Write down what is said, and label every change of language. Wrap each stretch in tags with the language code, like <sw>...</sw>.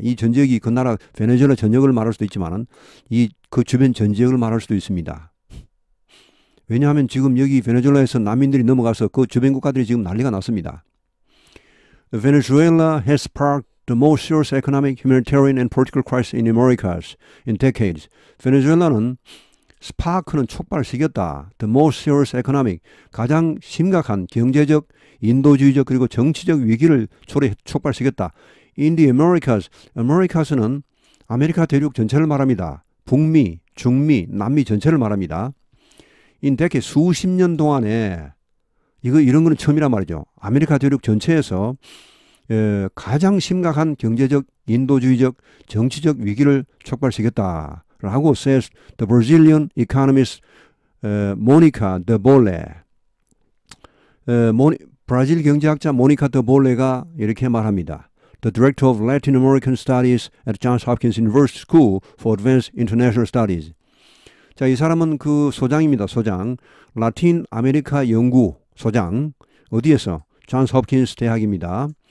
<ko>이 전 지역이 그 나라 베네수엘라 전역을 말할 수도 있지만은 그 주변 전 지역을 말할 수도 있습니다. 왜냐하면 지금 여기 베네수엘라에서 난민들이 넘어가서 그 주변 국가들이 지금 난리가 났습니다.</ko> <en>Venezuela has sparked the most serious economic, humanitarian and political crisis in Americas in decades.</en> <ko>베네수엘라는 스파크는 촉발시켰다.</ko> <en>The most serious economic,</en> <ko>가장 심각한 경제적, 인도주의적 그리고 정치적 위기를 촉발시켰다.</ko> <en>In the Americas</en> <ko>는 아메리카 대륙 전체를 말합니다. 북미, 중미, 남미 전체를 말합니다.</ko> <en>in decades,</en> <ko>수십 년 동안에 이런 거는 처음이란 말이죠. 아메리카 대륙 전체에서 가장 심각한 경제적, 인도주의적, 정치적 위기를 촉발시켰다.</ko> <en>라고 says the Brazilian economist Monica de Bolle.</en> <ko>브라질 경제학자 모니카 드 볼레가 이렇게 말합니다.</ko> <en>The director of Latin American Studies at Johns Hopkins University School for Advanced International Studies.</en> <ko>자, 이 사람은 그 소장입니다. 소장. 라틴 아메리카 연구 소장. 어디에서? 존스 홉킨스 대학입니다.</ko>